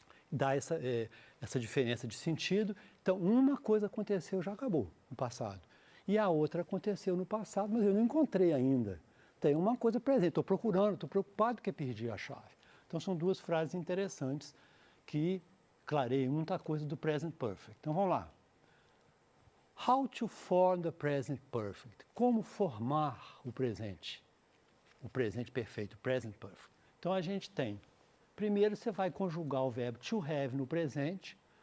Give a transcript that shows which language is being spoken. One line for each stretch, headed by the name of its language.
Portuguese: Dá essa diferença de sentido. Então uma coisa aconteceu, já acabou no passado. E a outra aconteceu no passado, mas eu não encontrei ainda. Tem uma coisa presente, estou procurando, estou preocupado que perdi a chave. Então são duas frases interessantes que clareiam muita coisa do present perfect. Então vamos lá.
English: How to form the present perfect.
Portuguese: Como formar o presente perfeito, o present perfect. Então a gente tem, primeiro você vai conjugar o verbo to have no presente.